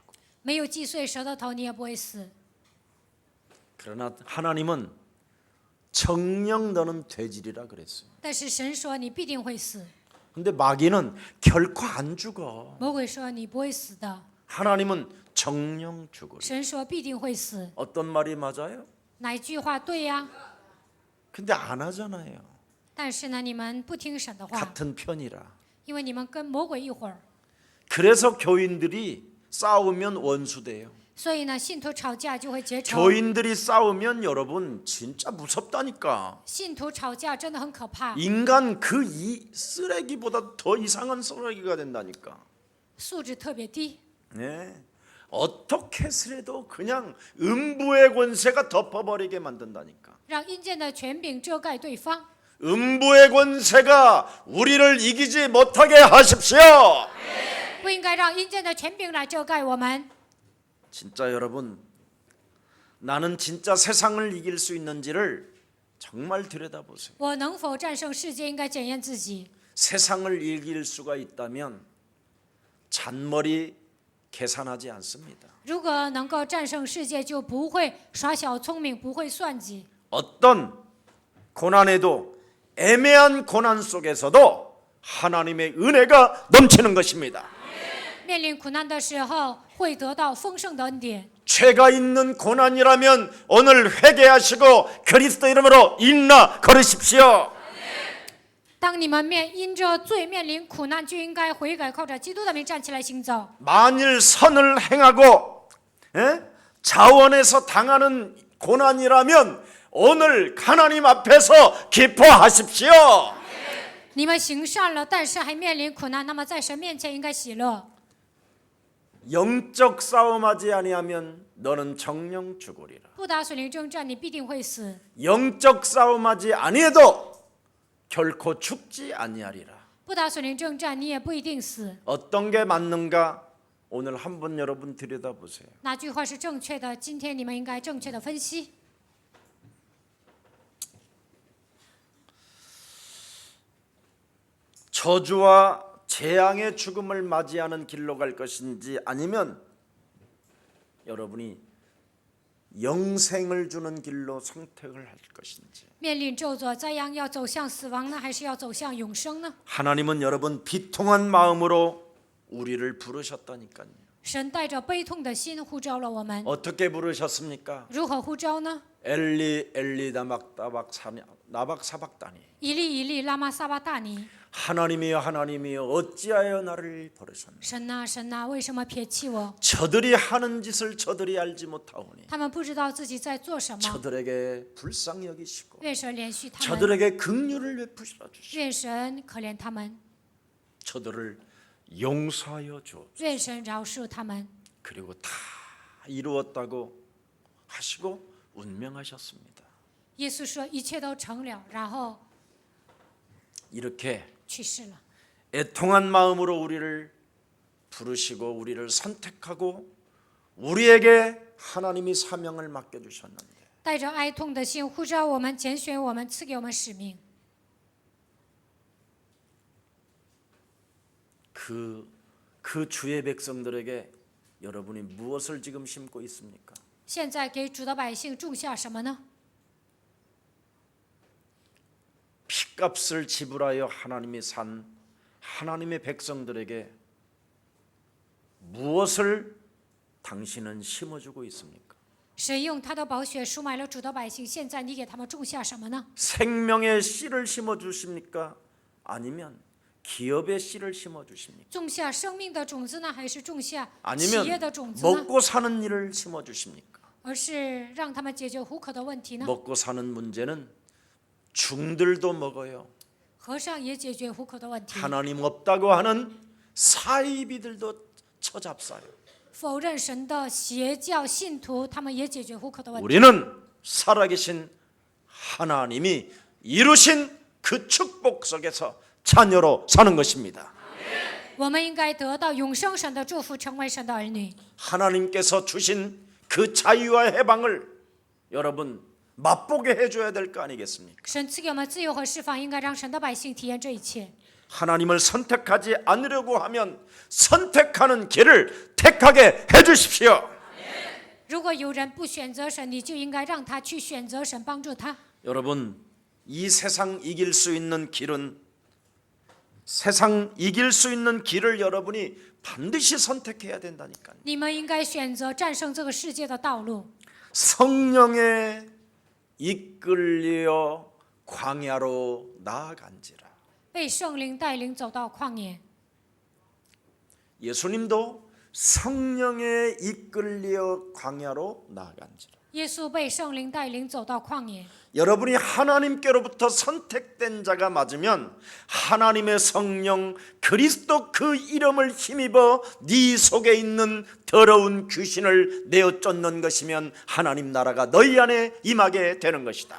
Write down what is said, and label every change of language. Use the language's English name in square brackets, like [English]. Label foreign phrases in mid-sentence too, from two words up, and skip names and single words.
[Chinese] 没有击碎蛇的头，你也不会死。 [Korean] 그러나 하나님은 정녕 너는 되지리라 그랬어요. [Chinese] 但是神说你必定会死， [Korean] 근데 마귀는 결코 안 죽어. [Chinese] 魔鬼说你不会死的， [Korean] 하나님은 정녕 죽으리. [Chinese] 神说必定会死。 [Korean] 어떤 말이 맞아요? [Chinese] 哪一句话对呀？ [Korean] 근데 안 하잖아요. [Chinese] 但是呢，你们不听神的话， [Korean] 같은 편이라. [Chinese] 因为你们跟魔鬼一伙儿， [Korean] 그래서 교인들이 싸우면 원수돼요. [Chinese] 所以呢，信徒吵架就会结仇。 [Korean] 교인들이 싸우면 여러분 진짜 무섭다니까. [Chinese] 信徒吵架真的很可怕， [Korean] 인간 그 이 쓰레기보다 더 이상한 쓰레기가 된다니까. [Chinese] 素质特别低。 [Korean] 네. 어떻게 해서라도 그냥 음부의 권세가 덮어버리게 만든다니까. [Chinese] 让阴间的权柄遮盖对方， [Korean] 음부의 권세가 우리를 이기지 못하게 하십시오. [Chinese] 不应该让阴间的权柄来遮盖我们。 [Korean] 진짜 여러분, 나는 진짜 세상을 이길 수 있는지를 정말 들여다보세요. [Chinese] 我能否战胜世界，应该检验自己。 [Korean] 세상을 이길 수가 있다면 잔머리 계산하지 않습니다. [Chinese] 如果能够战胜世界，就不会耍小聪明，不会算计。 [Korean] 어떤 고난에도 애매한 고난 속에서도 하나님의 은혜가 넘치는 것입니다. [Chinese] 面临苦难的时候，会得到丰盛的恩典。 [Korean] 죄가 있는 고난이라면 오늘 회개하시고 그리스도 이름으로 일어나 걸으십시오. [Chinese] 当你们因着罪面临苦难，就应该悔改，靠着基督的名站起来行走。 [Korean] 만일 선을 행하고 자원에서 당하는 고난이라면 오늘 하나님 앞에서 기뻐하십시오. [Chinese] 你们行善了，但是还面临苦难，那么在神面前应该喜乐。 [Korean] 영적 싸움하지 아니하면 너는 정령 죽으리라. [Chinese] 不打属灵征战，你必定会死。 [Korean] 영적 싸움하지 아니해도 결코 죽지 아니하리라. [Chinese] 不打属灵征战，你也不一定死。 [Korean] 어떤 게 맞는가? 오늘 한번 여러분 들여다보세요. [Chinese] 哪句话是正确的？今天你们应该正确的分析。 [Korean] 저주와 재앙의 죽음을 맞이하는 길로 갈 것인지 아니면 여러분이 영생을 주는 길로 선택을 할 것인지. [Chinese] 面临咒诅灾殃，要走向死亡呢，还是要走向永生呢？ [Korean] 하나님은 여러분 비통한 마음으로 우리를 부르셨다니까요. [Chinese] 神带着悲痛的心呼召了我们， [Korean] 어떻게 부르셨습니까? [Chinese] 如何呼召呢？ [Aramaic] אלי אלי למה שבקתני. אלי אלי למה שבקתני. [Korean] 하나님이여 하나님이여 어찌하여 나를 버리셨나? [Chinese] 神呐神呐，为什么撇弃我？ [Korean] 저들이 하는 짓을 저들이 알지 못하오니 [Chinese] 他们不知道自己在做什么。 [Korean] 저들에게 불쌍히 여기시고 [Chinese] 愿神怜恤他们， [Korean] 저들에게 긍휼을 베푸시라 주시고 [Chinese] 愿神可怜他们， [Korean] 저들을 용서하여 주옵소서. [Chinese] 愿神饶恕他们。 [Korean] 그리고 다 이루었다고 하시고 운명하셨습니다. [Chinese] 耶稣说一切都成了，然后 [Korean] 이렇게 [Chinese] 去世了。 [Korean] 애통한 마음으로 우리를 부르시고 우리를 선택하고 우리에게 하나님이 사명을 맡겨주셨는데 [Chinese] 带着哀痛的心呼召我们，拣选我们，赐给我们使命。 [Korean] 그 주의 백성들에게 여러분이 무엇을 지금 심고 있습니까? [Chinese] 现在给主的百姓种下什么呢？ [Korean] 피값을 지불하여 하나님이 산 하나님의 백성들에게 무엇을 당신은 심어주고 있습니까? [Chinese] 神用他的宝血赎买了主的百姓，现在你给他们种下什么呢？ [Korean] 생명의 씨를 심어주십니까? 아니면 기업의 씨를 심어주십니까? [Chinese] 种下生命的种子呢，还是种下企 [Korean] 아니면 [Chinese] 业的种子呢？ [Korean] 먹고 사는 일을 심어주십니까? [Chinese] 而是让他们解决糊口的问题呢？ [Korean] 먹고 사는 문제는 중들도 먹어요. [Chinese] 和尚也解决糊口的问题， [Korean] 하나님 없다고 하는 사이비들도 처잡사요. [Chinese] 否认神的邪教信徒，他们也解决糊口的问题。 [Korean] 우리는 살아계신 하나님이 이루신 그 축복 속에서 자녀로 사는 것입니다. [Chinese] 我们应该得到永生神的祝福，成为神的儿女。 [Korean] 하나님께서 주신 그 자유와 해방을 여러분 맛보게 해줘야 될 거 아니겠습니까? [Chinese] 神赐给我们自由和释放，应该让神的百姓体验这一切。 [Korean] 하나님을 선택하지 않으려고 하면 선택하는 길을 택하게 해주십시오. [Chinese] 如果有人不选择神，你就应该让他去选择神，帮助他。 [Korean] 여러분 이 세상 이길 수 있는 길은 세상 이길 수 있는 길을 여러분이 반드시 선택해야 된다니까요. [Chinese] 你们应该选择战胜这个世界的道路。 [Korean] 성령에 이끌려 광야로 나아간지라. [Chinese] 被圣灵带领走到旷野， [Korean] 예수님도 성령에 이끌려 광야로 나아간지라. [Chinese] 耶稣被圣灵带领走到旷野。 [Korean] 여러분이 하나님께로부터 선택된 자가 맞으면 하나님의 성령 그리스도 그 이름을 힘입어 네 속에 있는 더러운 귀신을 내어 쫓는 것이면 하나님 나라가 너희 안에 임하게 되는 것이다.